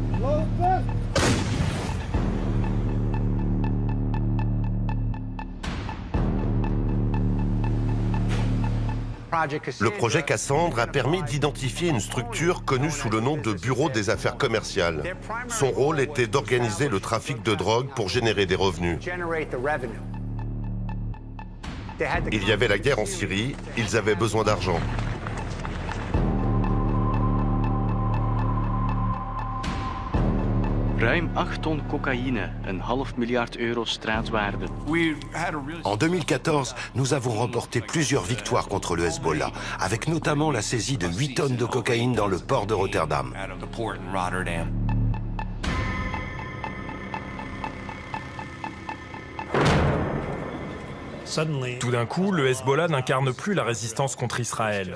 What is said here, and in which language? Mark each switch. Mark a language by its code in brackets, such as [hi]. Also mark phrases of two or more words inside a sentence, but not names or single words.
[fr] Le projet Cassandre a permis d'identifier une structure connue sous le nom de Bureau des affaires commerciales. Son rôle était d'organiser le trafic de drogue pour générer des revenus. Il y avait la guerre en Syrie, ils avaient besoin d'argent. [nl] Ruim 8 ton cocaïne, een half miljard euro straatwaarde. [fr] En 2014, nous avons remporté plusieurs victoires contre le Hezbollah, avec notamment la saisie de 8 tonnes de cocaïne dans le port de Rotterdam. Tout d'un coup, le Hezbollah n'incarne plus la résistance contre Israël.